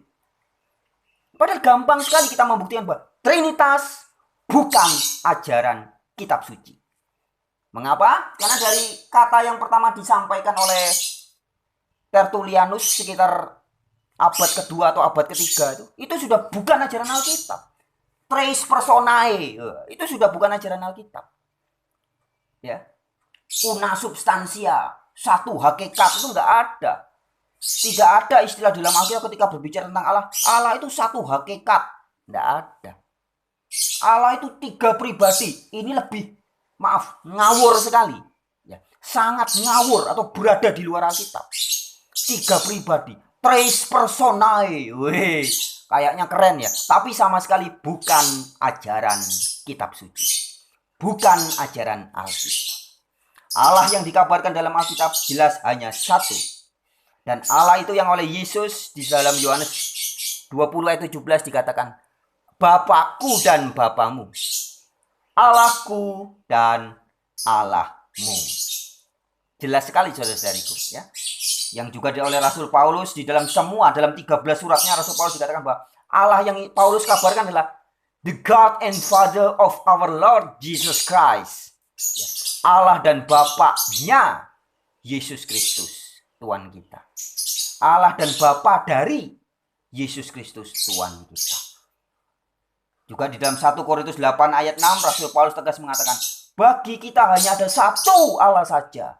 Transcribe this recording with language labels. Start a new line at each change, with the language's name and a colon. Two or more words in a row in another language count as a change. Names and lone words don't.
Indonesian: Padahal gampang sekali kita membuktikan bahwa Trinitas bukan ajaran kitab suci. Mengapa? Karena dari kata yang pertama disampaikan oleh Tertullianus sekitar abad kedua atau abad ketiga itu sudah bukan ajaran Alkitab.
Latin: Tres personae
Indonesian: itu sudah bukan ajaran Alkitab. Ya,
Latin: una substansia,
Indonesian: satu hakikat itu nggak ada. Tidak ada istilah dalam Alkitab ketika berbicara tentang Allah. Allah itu satu hakikat, nggak ada. Allah itu tiga pribadi. Ini lebih, maaf, ngawur sekali. Ya, sangat ngawur atau berada di luar Alkitab. Tiga pribadi,
Latin: tres personae,
Indonesian: weh, kayaknya keren ya. Tapi sama sekali bukan ajaran kitab suci, bukan ajaran Alkitab. Allah yang dikabarkan dalam Alkitab jelas hanya satu, dan Allah itu yang oleh Yesus di dalam Yohanes 20 ayat 17 dikatakan, Bapakku dan Bapamu, Allahku dan Allahmu. Jelas sekali saudara-saudariku ya. Yang juga oleh Rasul Paulus di dalam 13 suratnya Rasul Paulus dikatakan bahwa Allah yang Paulus kabarkan adalah
English: the God and Father of our Lord Jesus Christ.
Indonesian: Ya, Allah dan Bapaknya Yesus Kristus Tuhan kita. Allah dan Bapa dari Yesus Kristus Tuhan kita. Juga di dalam 1 Korintus 8 ayat 6 Rasul Paulus tegas mengatakan, bagi kita hanya ada satu Allah saja.